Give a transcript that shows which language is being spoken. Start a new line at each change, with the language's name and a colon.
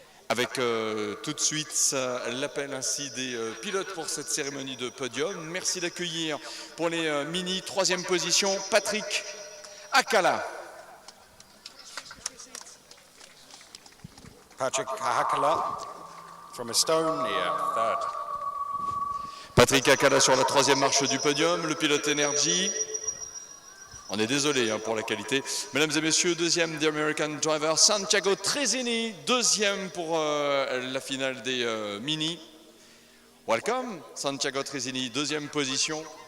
French: Avec tout de suite l'appel ainsi des pilotes pour cette cérémonie de podium. Merci d'accueillir pour les mini 3e position Patrick Akala.
English: Patrick Hakala from Estonia, third.
French: Patrick Akala sur la 3e marche du podium, le pilote Energy. On est désolé pour la qualité. Mesdames et messieurs, 2e
English: The American Driver,
French: Santiago Trezini, 2e pour la finale des mini.
English: Welcome, Santiago Trezini, 2e position.